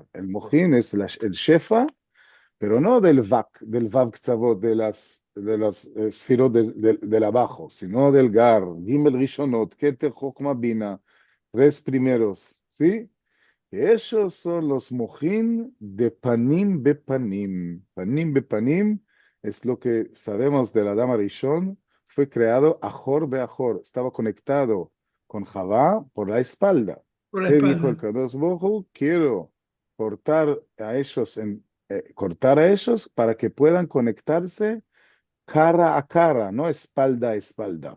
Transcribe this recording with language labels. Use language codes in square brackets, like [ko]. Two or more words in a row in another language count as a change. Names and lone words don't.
[es] El Mochin es el Shefa, pero no del Vak, del [he] וו קצוות, [es] de las esfirot del abajo, sino del Gar, [he] גימל ראשונות, כתר חכמה בינה, [es] tres primeros, ¿sí? Esos son los mojín de [he] פנים בפנים. פנים בפנים [es] es lo que sabemos de la [he] אדם ראשון. [es] Fue creado [he] אחור באחור. [es] Estaba conectado con Javá por la espalda. Por la ¿Qué dijo el espalda. [he] קדוש ברוך הוא? [es] Quiero cortar a ellos para que puedan conectarse cara a cara, no espalda a espalda.